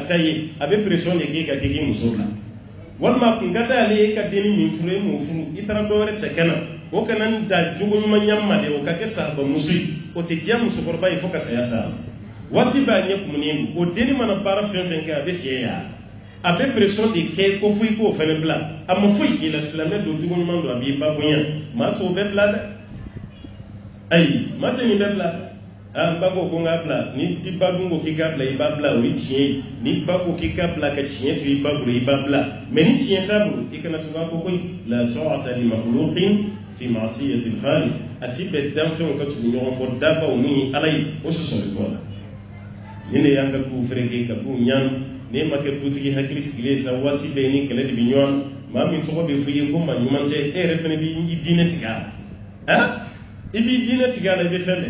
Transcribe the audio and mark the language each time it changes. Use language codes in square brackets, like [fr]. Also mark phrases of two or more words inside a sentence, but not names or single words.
[bm] ta ye a bɛ pression de k'e ka k'i muso bila walima a kun ka d'ale ye e ka denni min furu e m'o furu i taara dɔ wɛrɛ cɛ kɛnɛ o kana n da jogo ɲuman ɲa ma de o ka kɛ sarabamuso ye o tɛ diya musokɔrɔba ye fo ka saya sa waati b'a ɲɛ kumunen o denni mana baara fɛn fɛn kɛ a bɛ fiyɛ ya a bɛ pression de kɛ ko fo i k'o fɛnɛ bila a ma foyi k'i la silamɛ don jogo ɲuman don a b'i ba bonya maa t'o bɛɛ bila dɛ ayi maa tɛ nin bɛɛ bila dɛ n ba ko n k'a bila ni i ba dun ko k'i k'a bila i b'a bila o ye tiɲɛ ye ni ba ko k'i k'a bila ka tiɲɛ to i ba bolo i b'a bila mɛ ni tiɲɛ t'a bolo i kana to k'a fɔ ko la ta'ata [ar] لمخلوق في معصية الخالق [bm] a ti bɛn danfɛnw ka tugu ɲɔgɔn kɔ dabaw ni ala ye o sɔsɔli kɔ la ni ne y'an ka duw fereke ka duw ɲaan ne ma kɛ dutigi hakili sigilen sa waati bɛɛ ni kɛlɛ de bɛ ɲɔgɔn maa min tɔgɔ bɛ fɔ i ye ko maa ɲuman tɛ e yɛrɛ fana b'i diinɛ tigɛ a la i b'i diinɛ tigɛ a la i bɛ fɛn bɛɛ